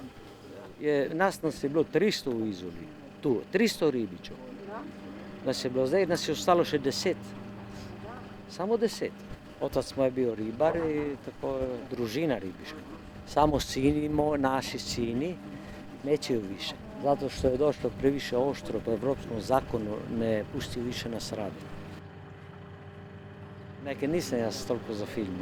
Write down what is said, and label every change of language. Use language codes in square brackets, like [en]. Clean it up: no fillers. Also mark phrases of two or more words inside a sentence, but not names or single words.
[sl] Nas je bilo 300 v Izoli, tu, 300 ribičev. Nas je bilo, zdaj nas je ostalo še 10. Samo 10. [hr] Otac moj je bil ribar [sl] in tako družina ribiška. [hr] Samo sini, naši sini, nećeju više. Zato što je došlo previše oštro po evropskom zakonu, ne pusti više nas radi. [sl] Neke nisam jaz toliko za filme.